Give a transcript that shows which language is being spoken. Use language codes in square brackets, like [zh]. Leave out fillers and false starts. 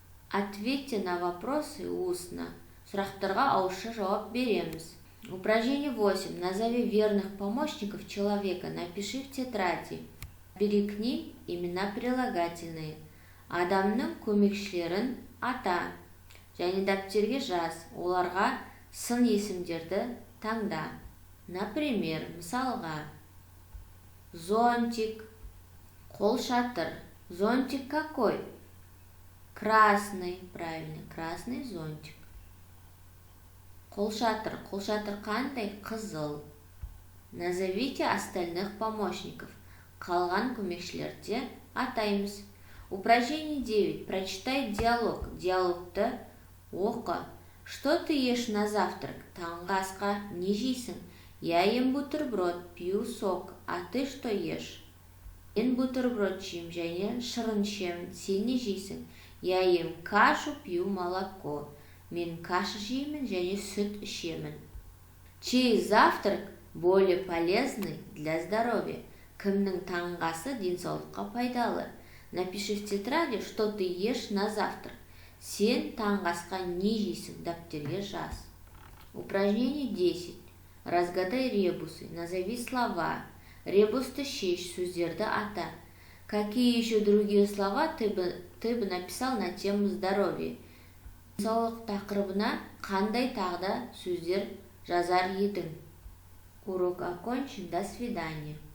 [ru] Ответьте на вопросы устно. [kk] Сұрақтарға ауызша жауап береміз. [ru] Упражнение 8. Назови верных помощников человека. Напиши в тетради. Бери к ним имена прилагательные. [kk] Адамның көмекшілерін ата. Және дәптерге жаз. Оларға сын есімдерді таңда. [ru] Например, [kk] мысалға. [ru] Зонтик. [kk] Қолшатыр. [ru] Зонтик какой? Красный. Правильно, красный зонтик. [kk] Қолшатыр. Қолшатыр қандай? Қызыл. [ru] Назовите остальных помощников. [kk] Қалған көмекшілерді атаймыз. [ru] Упражнение 9. Прочитай диалог. [kk] Диалогты оқы. [ru] Что ты ешь на завтрак? [kk] Таңғы асқа не жейсің? [ru] Я ем бутерброд, пью сок. А ты что ешь? [kk] Мен бутерброд жеймін және шырын ішемін. Сен не жейсің? [ru] Я ем кашу, пью молоко. [kk] Мен каша жеймін және сүт ішемін. [ru] Чей завтрак более полезный для здоровья? [kk] Кімнің таңғы асы денсаулыққа пайдалы? [ru] Напиши в тетради, что ты ешь на завтрак. [kk] Сен таңғы асқа не жейсің? Дәптерге жаз. [ru] Упражнение 10. Разгадай ребусы. Назови слова. [kk] Ребусты шеш, сөздерді ата. [ru] Какие еще другие слова ты бы написал на тему здоровья? [kk] Денсаулық тақырыбына қандай тағы да сөздер жазар едің? [ru] Урок окончен. До свидания.